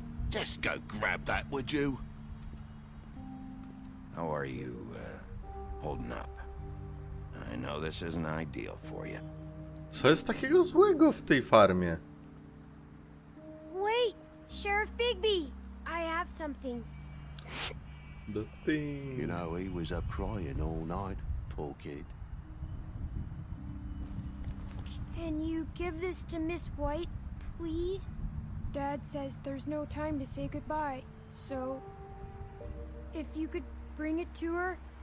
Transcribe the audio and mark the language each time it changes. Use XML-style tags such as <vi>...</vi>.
<en>Just go grab that, would you? How are you, holding up? I know this isn't ideal for you.</en> <pl>Co jest takiego złego w tej farmie?</pl> <en>Wait, Sheriff Bigby, I have something. The thing. You know, he was up crying all night, poor kid. Can you give this to Miss White, please? Dad says there's no time to say goodbye, so if you could bring it to her?</en>